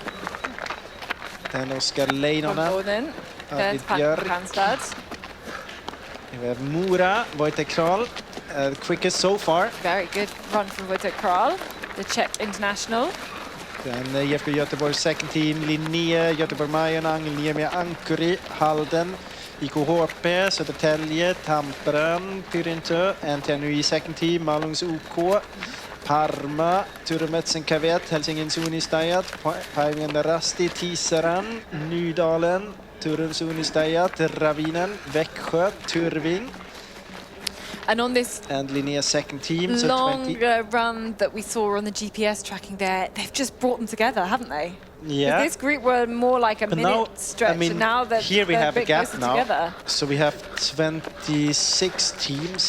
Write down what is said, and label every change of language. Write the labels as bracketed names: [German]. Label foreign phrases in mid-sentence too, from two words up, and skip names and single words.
[English] Then Oskar Leinonen. Gordon. There's Arvid Björk. Panstad. We have Mora, Wojtek Kral, quickest so far. Very good run from Wojtek Kral, the Czech international. Then IFK Göteborgs second team, Linné, Göteborg Majonang, Niemia Ankuri, Halden, IKHP, Södertälje, Tampere, Pyrintö, NTNUI second team, Malungs OK, Parma, Turmetsen Kavet, Helsingin Sunistajat, Päivien Rasti, Tisaran, Nydalen, Turun Sunistajat, Ravinen, Växjö, Turving. And on this and Linnéa's second team, so long 20. run that we saw on the GPS tracking there, they've just brought them together, haven't they? Yeah. This group were more like a But minute now, stretch, I mean, and now that here we they're have a a bit gap closer now. together. So we have 26 teams.